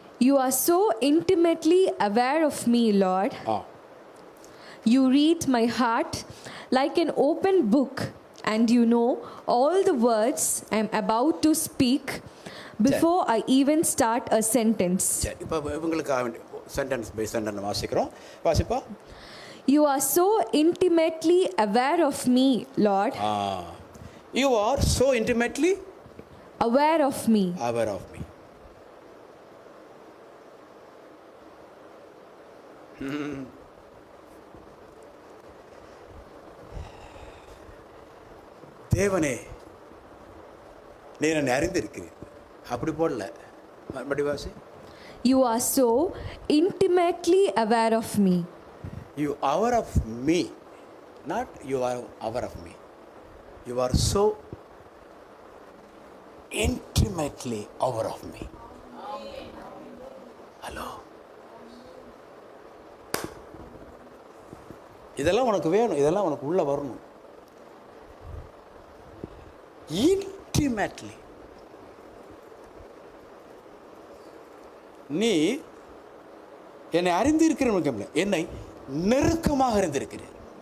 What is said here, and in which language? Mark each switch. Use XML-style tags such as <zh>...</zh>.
<en>You are so intimately aware of me, Lord. You read my heart like an open book, and you know all the words I am about to speak before I even start a sentence.</en> <ta>சரி, இப்போ இவங்களுக்கு</ta> <en>sentence by sentence</en> <ta>வாசிக்கிறோம். வாசிப்பா.</ta> <en>You are so intimately aware of me, Lord. You are so intimately aware of me. Aware of me.</en> <ta>தேவனே, நீர் என்னை அறிந்திருக்கிறீர். அப்படி போடல, மறுபடிவாசி.</ta> <en>You are so intimately aware of me. You are aware of me, not you are aware of me. You are so intimately aware of me.</en> <ta>Hello, இதெல்லாம் உனக்கு வேணும், இதெல்லாம் உனக்கு உள்ள வரணும். இன்டிமேட்லி நீ என்னை அறிந்திருக்கிறேன், என்னை நெருக்கமாக அறிந்திருக்கிறேன்.</ta>